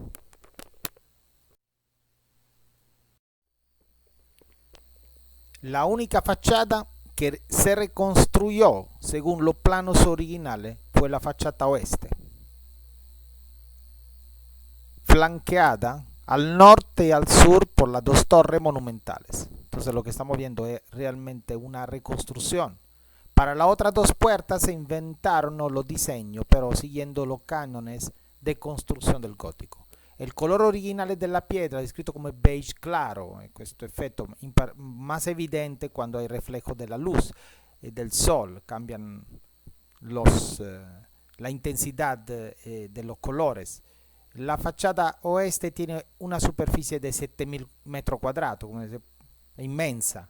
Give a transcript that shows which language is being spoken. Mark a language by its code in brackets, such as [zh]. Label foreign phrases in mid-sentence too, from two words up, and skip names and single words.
[es] La única fachada que se reconstruyó según los planos originales fue la fachada oeste, flanqueada al norte y al sur por las dos torres monumentales. Entonces lo que estamos viendo es realmente una reconstrucción. Para las otras dos puertas se inventaron los diseños, pero siguiendo los cánones de construcción del gótico. El color original de la piedra [it] è descrito come [es] beige claro, [it] questo effetto [es] más evidente cuando hay reflejo de la luz del sol, cambian la intensidad de los colores. La fachada oeste tiene una superficie de 7.000 metros cuadrados, è inmensa.